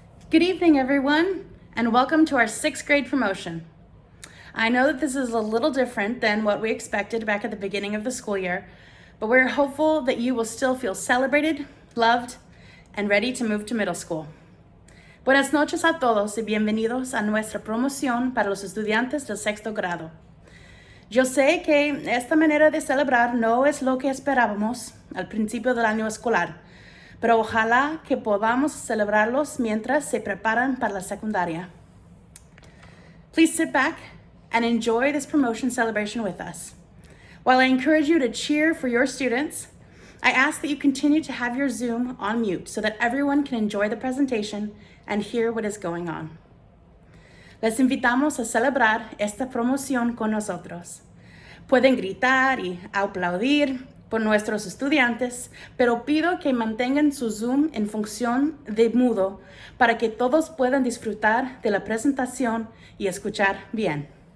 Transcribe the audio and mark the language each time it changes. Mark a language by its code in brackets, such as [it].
[en] Good evening, everyone, and welcome to our 6th grade promotion. I know that this is a little different than what we expected back at the beginning of the school year, but we're hopeful that you will still feel celebrated, loved, and ready to move to middle school. [es] Buenas noches a todos y bienvenidos a nuestra promoción para los estudiantes del 6º grado. Yo sé que esta manera de celebrar no es lo que esperábamos al principio del año escolar, pero ojalá que podamos celebrarlos mientras se preparan para la secundaria. [en] Please sit back and enjoy this promotion celebration with us. While I encourage you to cheer for your students, I ask that you continue to have your Zoom on mute so that everyone can enjoy the presentation and hear what is going on. [es] Les invitamos a celebrar esta promoción con nosotros. Pueden gritar y aplaudir por nuestros estudiantes, pero pido que mantengan su Zoom en función de mudo para que todos puedan disfrutar de la presentación y escuchar bien.